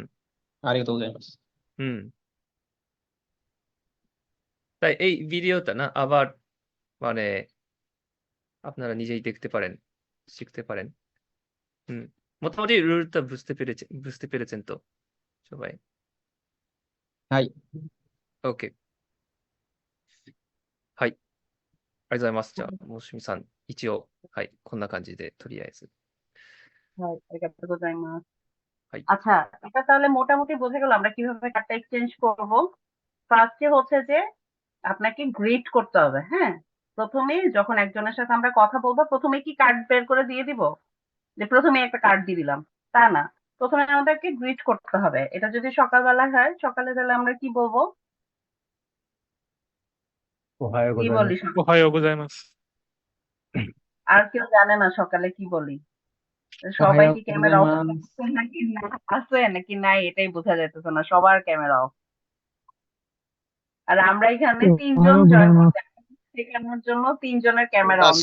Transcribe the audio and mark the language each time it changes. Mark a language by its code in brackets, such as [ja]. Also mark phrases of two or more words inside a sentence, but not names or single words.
[ja] ありがとうございます [bn] হুম তাই এই ভিডিওটা না আবার মানে আপনারা নিজেই দেখতে পারেন শিখতে পারেন হুম মোটামুটি রুলটা বুঝতে পেরেছেন তো সবাই [ja] はい。 OK はいありがとうございますじゃあもしみさん一応はいこんな感じでとりあえず হ্যাঁ, ありがとうございます. [bn] হাই। আচ্ছা, এটা তাহলে মোটামুটি বোঝা গেল আমরা কিভাবে কার্ডটা এক্সচেঞ্জ করব। ফার্স্টে হচ্ছে যে আপনাকে গ্রিট করতে হবে, হ্যাঁ? প্রথমে যখন একজনের সাথে আমরা কথা বলবো, প্রথমে কি কার্ড বের করে দিয়ে দিব? যে প্রথমে একটা কার্ড দিয়ে দিলাম, তা না। প্রথমে আমাদেরকে গ্রিট করতে হবে। এটা যদি সকালবেলা হয়, সকালে তাহলে আমরা কি বলবো? কি বলি? [ja] おはようございます。 [bn] আর কেউ জানে না সকালে কি বলি। সবাই কি ক্যামেরা অফ আছে নাকি না আছে নাকি নাই এটাই বোঝা যাইতেছে না, সবার ক্যামেরা অফ। আর আমরা এখানে তিনজন জয়েন করতে শেখানোর জন্য তিনজনের ক্যামেরা অন।